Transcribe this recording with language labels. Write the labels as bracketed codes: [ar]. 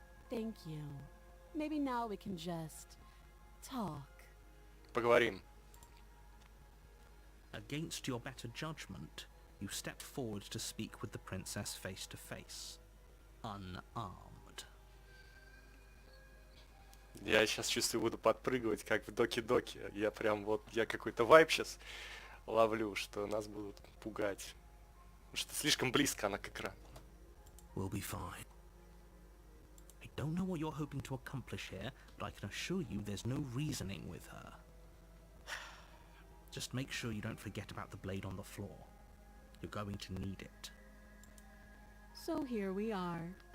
[en] Thank you. Maybe now we can just talk. [ru] Poговорим. [en] Against your better judgment, you step forward to speak with the princess face to face, unarmed. [ru] Я сейчас чувствую, буду подпрыгивать, как в Доки-Доки. Я прям вот, я какой-то вайб сейчас ловлю, что нас будут пугать. Потому что слишком близко она к экрану. [en] We'll be fine. I don't know what you're hoping to accomplish here, but I can assure you there's no reasoning with her. Just make sure you don't forget about the blade on the floor. You're going to need it. So here we are.